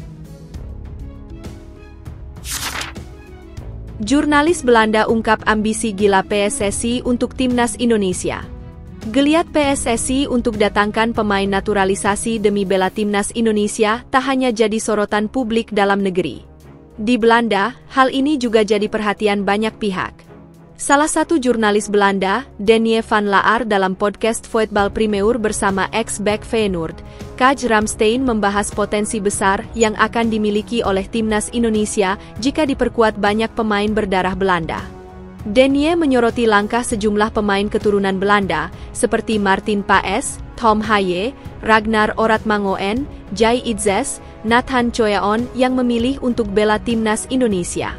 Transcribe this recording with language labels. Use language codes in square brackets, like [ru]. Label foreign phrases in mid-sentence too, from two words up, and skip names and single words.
[id] Jurnalis Belanda ungkap ambisi gila PSSI untuk timnas Indonesia. Geliat PSSI untuk datangkan pemain naturalisasi demi bela timnas Indonesia tak hanya jadi sorotan publik dalam negeri. Di Belanda, hal ini juga jadi perhatian banyak pihak. Salah satu jurnalis Belanda, Daniel van Laar dalam podcast Voetbal Primeur bersama ex-back Feyenoord, Kaj Ramstein membahas potensi besar yang akan dimiliki oleh timnas Indonesia jika diperkuat banyak pemain berdarah Belanda. Daniel menyoroti langkah sejumlah pemain keturunan Belanda, seperti Martin Paes, Tom Haye, Ragnar Oratmangoen, Jai Itzes, Nathan Choyaon yang memilih untuk bela timnas Indonesia.